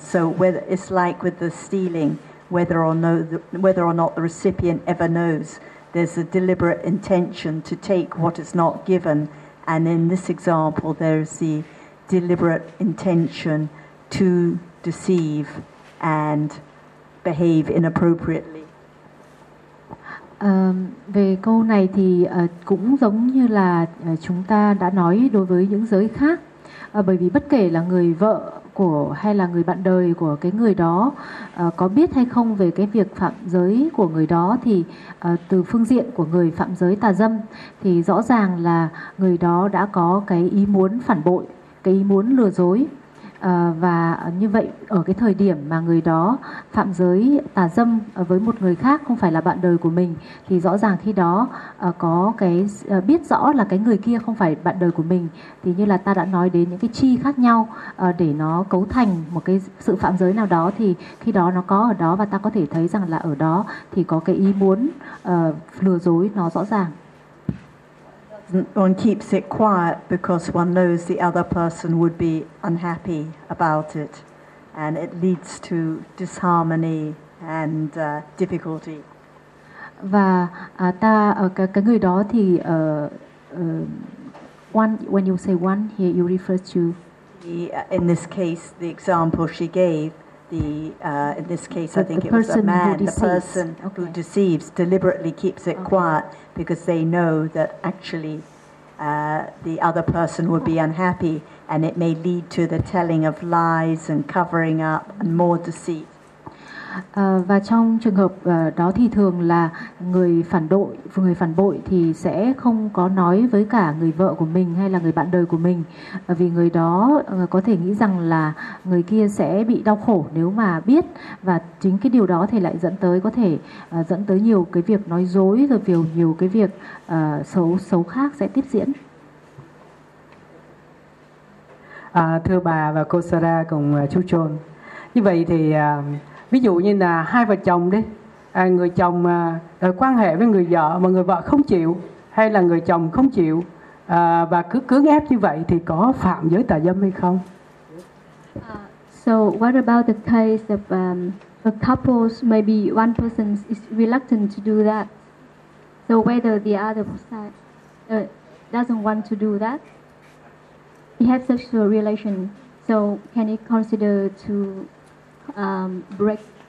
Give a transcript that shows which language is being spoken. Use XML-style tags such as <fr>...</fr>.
<en>So whether it's like with the stealing, whether or not the recipient ever knows, there's a deliberate intention to take what is not given, and in this example there's the deliberate intention to deceive and behave inappropriately.</en> <vi>Về câu này thì cũng giống như là chúng ta đã nói đối với những giới khác. Bởi vì bất kể là người vợ của của hay là người bạn đời của cái người đó có biết hay không về cái việc phạm giới của người đó, thì từ phương diện của người phạm giới tà dâm thì rõ ràng là người đó đã có cái ý muốn phản bội, cái ý muốn lừa dối. Và như vậy ở cái thời điểm mà người đó phạm giới tà dâm với một người khác không phải là bạn đời của mình, thì rõ ràng khi đó có cái biết rõ là cái người kia không phải bạn đời của mình, thì như là ta đã nói đến những cái chi khác nhau để nó cấu thành một cái sự phạm giới nào đó, thì khi đó nó có ở đó và ta có thể thấy rằng là ở đó thì có cái ý muốn lừa dối nó rõ ràng.</vi> <en>One keeps it quiet because one knows the other person would be unhappy about it, and it leads to disharmony and difficulty.</en> <vi>Và ta cái người đó thì</vi> <en>one, when you say one here, you refer to in this case the example she gave, the in this case the, I think it was a man, the person okay. who deceives deliberately keeps it okay. quiet because they know that actually the other person would be unhappy, and it may lead to the telling of lies and covering up and more deceit.</en> <vi>Và trong trường hợp đó thì thường là người phản bội thì sẽ không có nói với cả người vợ của mình hay là người bạn đời của mình, vì người đó có thể nghĩ rằng là người kia sẽ bị đau khổ nếu mà biết, và chính cái điều đó thì lại dẫn tới có thể dẫn tới nhiều cái việc nói dối rồi nhiều cái việc xấu khác sẽ tiếp diễn. Thưa bà và cô Sara cùng chú Trôn, như vậy thì ví dụ như là hai vợ chồng đi, người chồng quan hệ với người vợ mà người vợ không chịu, hay là người chồng không chịu và cứ cưỡng ép như vậy, thì có phạm giới tà dâm hay không?</vi> <en>So what about the case of a couple, maybe one person is reluctant to do that, so whether the other side doesn't want to do that, he has such a relation, so can he consider to break?</en>